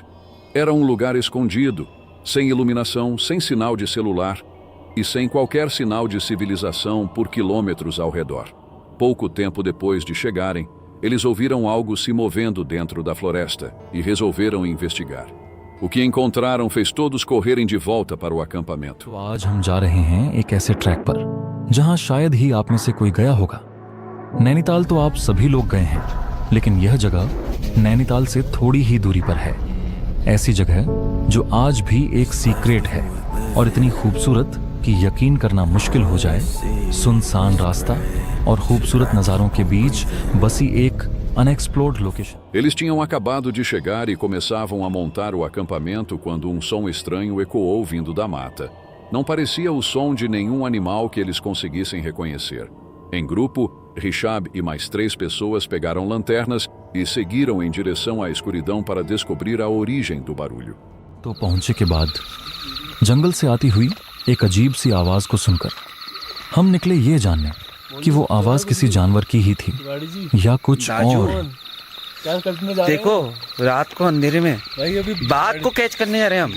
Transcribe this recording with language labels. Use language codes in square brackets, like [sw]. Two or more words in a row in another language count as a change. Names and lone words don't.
[pt] Era um lugar escondido, sem iluminação, sem sinal de celular e sem qualquer sinal de civilização por quilômetros ao redor. Pouco tempo depois de chegarem, eles ouviram algo se movendo dentro da floresta e resolveram investigar. O que encontraram fez todos correrem de volta para o acampamento. [hi] आज हम जा रहे हैं एक ऐसे ट्रैक पर जहां शायद ही आप में से कोई गया होगा। नैनीताल तो आप सभी लोग गए हैं, लेकिन यह जगह नैनीताल से थोड़ी ही दूरी पर है। ऐसी जगह जो आज भी एक सीक्रेट है और इतनी खूबसूरत कि यकीन करना मुश्किल हो जाए। सुनसान रास्ता और खूबसूरत नज़ारों के बीच बसी एक [en] unexplored location. [pt] Eles tinham acabado de chegar e começavam a montar o acampamento quando um som estranho ecoou vindo da mata. Não parecia o som de nenhum animal que eles conseguissem reconhecer. Em grupo, Rishabh e mais 3 pessoas pegaram lanternas e seguiram em direção à escuridão para descobrir a origem do barulho. [hi] तो पहुंचे के बाद जंगल से आती हुई एक अजीब सी आवाज को सुनकर हम निकले ये जानने कि वो आवाज किसी जानवर की ही थी या कुछ और। देखो रात को अंधेरे में बाघ को कैच करने जा रहे हैं हम।